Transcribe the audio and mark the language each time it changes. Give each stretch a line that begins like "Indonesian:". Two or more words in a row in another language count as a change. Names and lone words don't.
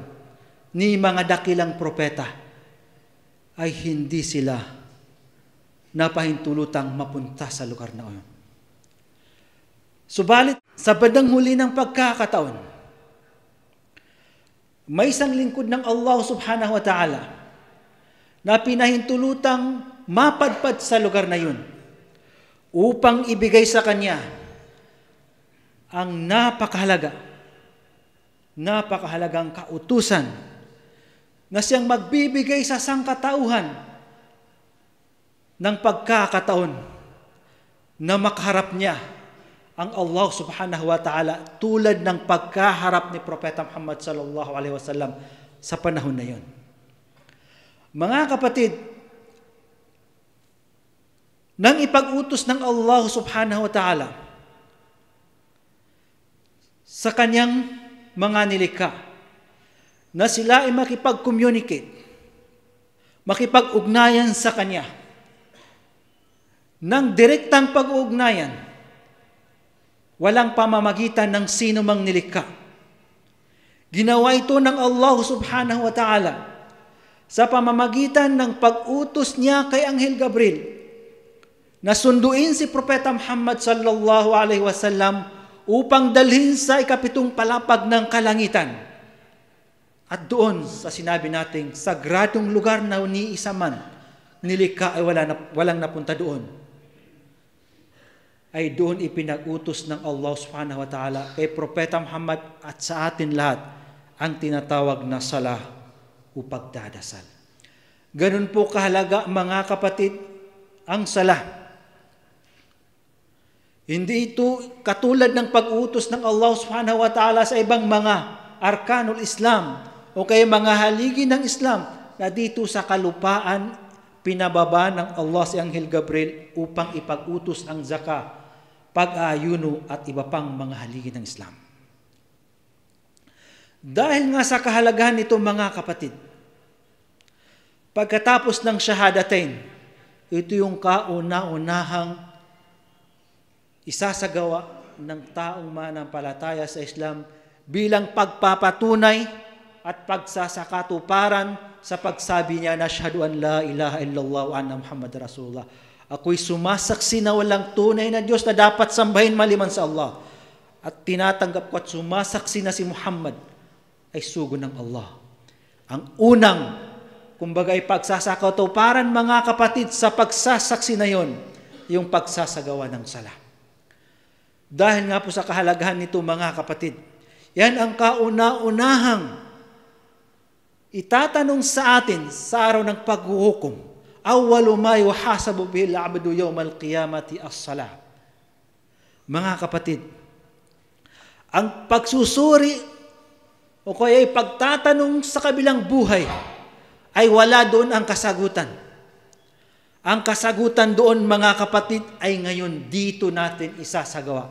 Filipino: Ni mga dakilang propeta ay hindi sila napahintulutang mapunta sa lugar na iyon. Subalit, sa bandang huli ng pagkakataon, may isang lingkod ng Allah
Arabic: سبحانه وتعالى
Filipino: na pinahintulutang mapadpad sa lugar na yun upang ibigay sa kanya ang napakahalagang kautusan na siyang magbibigay sa sangkatauhan ng pagkakataon na makaharap niya ang Allah
Arabic: سبحانه وتعالى
Filipino: tulad ng pagkaharap ni Propeta Muhammad
Arabic: صلى الله عليه وسلم
Filipino: sa panahon na yon. Mga kapatid, nang ipag-utos ng Allah
Arabic: سبحانه وتعالى
Filipino: sa kanyang mga nilikha na sila ay makipag-communicate, makipag-ugnayan sa kanya ng direktang pag-ugnayan, walang pamamagitan ng sino mang nilikha. Ginawa ito ng Allah
Arabic: سبحانه وتعالى
Filipino: sa pamamagitan ng pag-utos niya kay Anghel Gabriel na sunduin si Propeta Muhammad
Arabic: صلى الله عليه وسلم
Filipino: upang dalhin sa ikapitong palapag ng kalangitan. At doon sa sinabi nating sagradong lugar na ni isa man nilikha ay walang napunta doon, ay doon ipinag-utos ng Allah
Arabic: سبحانه وتعالى
Filipino: kay Propeta Muhammad at sa atin lahat ang tinatawag na salah o pagdadasal. Ganun po kahalaga, mga kapatid, ang salah. Hindi ito katulad ng pag-utos ng Allah
Arabic: سبحانه وتعالى
Filipino: sa ibang mga
Arabic: أركان الإسلام
Filipino: o kaya mga haligi ng Islam na dito sa kalupaan pinababa ng Allah si Anghel Gabriel upang ipag-utos ang zakah, pag-aayuno at iba pang mga haligi ng Islam. Dahil nga sa kahalagahan nito, mga kapatid, pagkatapos ng shahadatain, ito yung kauna-unahang isasagawa ng taong manampalataya sa Islam bilang pagpapatunay at pagsasakatuparan sa pagsabi niya na
Arabic: أشهد أن لا إله إلا الله وأن محمدا رسول الله.
Filipino: Ako'y sumasaksi na walang tunay na Diyos na dapat sambahin maliban sa Allah. At tinatanggap ko at sumasaksi na si Muhammad ay sugo ng Allah. Ang unang, kumbaga ay pagsasakatuparan, mga kapatid, sa pagsasaksi na yon, yung pagsasagawa ng sala. Dahil nga po sa kahalagahan nito, mga kapatid, yan ang kauna-unahang itatanong sa atin sa araw ng paghuhukom.
Arabic: أول ما يحاسب به العبد يوم القيامة الصلاة.
Filipino: Mga kapatid, ang pagsusuri o kaya ay pagtatanong sa kabilang buhay ay wala doon ang kasagutan. Ang kasagutan doon, mga kapatid, ay ngayon dito natin isasagawa.